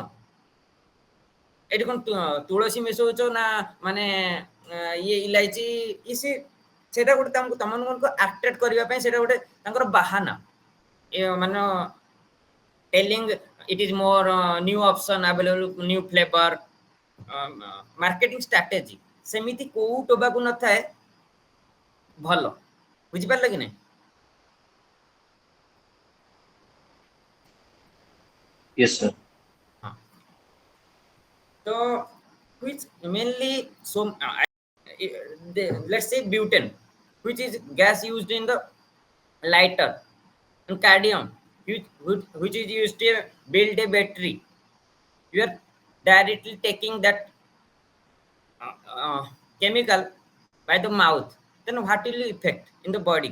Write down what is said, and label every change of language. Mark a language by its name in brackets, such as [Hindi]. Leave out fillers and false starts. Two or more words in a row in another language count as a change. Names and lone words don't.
[Odia] ଏଠି କଣ ତୁଳସୀ ମିଶଉଛ ନା ମାନେ ଇଏ ଇଲାଇଚି ଇସି, ସେଇଟା ଗୋଟେ ତମକୁ ତମମାନଙ୍କୁ ଆଟ୍ରାକ୍ଟ କରିବା ପାଇଁ ସେଇଟା ଗୋଟେ ତାଙ୍କର ବାହାନା, ମାନେ [English] telling it is more new option available, new flavour, marketing strategy. [Odia] ସେମିତି କୋଉ ଟୋବାକୋ ନଥାଏ ଭଲ। ବୁଝିପାରିଲ କି ନାଇଁ? [English] yes sir. [Odia] ହଁ ତ [English] which mainly so let's say butane, which is gas used in the lighter, and cadmium, which is used to build a battery. You are directly taking that uh, uh, chemical by the mouth, then what will effect in the body?